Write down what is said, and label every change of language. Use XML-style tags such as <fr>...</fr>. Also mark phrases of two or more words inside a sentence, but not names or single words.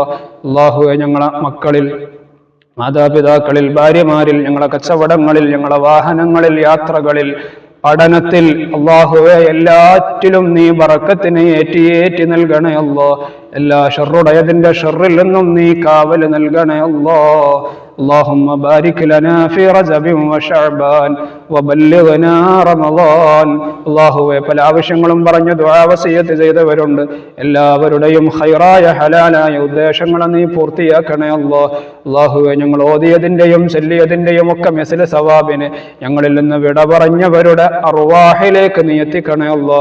<ml>അല്ലാഹുവേ, ഞങ്ങളെ മക്കളിൽ, മാതാപിതാക്കളിൽ, ഭാര്യമാരിൽ, ഞങ്ങളെ കച്ചവടങ്ങളിൽ, ഞങ്ങളെ വാഹനങ്ങളിൽ, യാത്രകളിൽ, പഠനത്തിൽ, അല്ലാഹുവേ, എല്ലാറ്റിലും നീ ബറക്കത്തിനെ ഏറ്റി നൽകണേ അല്ലാഹ്. എല്ലാ ഷർറുടയതിന്റെ ഷർറിൽ നിന്നും നീ കാവൽ നൽകണേ അല്ലാഹ്.</ml> <ar>اللهم بارك لنا في رجب وشعبان وبلغنا رمضان.</ar> <ml>അല്ലാഹുവേ, പല ആവശ്യങ്ങളും പറഞ്ഞ് ദുആ വസിയത്ത് ചെയ്തവരുണ്ട്. എല്ലാവരുടെയും ഖൈറായ ഹലാലായ ഉദ്ദേശങ്ങളെ നീ പൂർത്തിയാക്കണേ അല്ലാഹ്. അല്ലാഹുവേ, ഞങ്ങൾ ഓതിയതിന്റെയും ചൊല്ലിയതിന്റെയും ഒക്കെ മിസ്ല സവാബിനെ ഞങ്ങളിൽ നിന്ന് വിട പറഞ്ഞവരുടെ അർവാഹിലേക്ക് നീ എത്തിക്കണേ അല്ലാഹ്.</ml>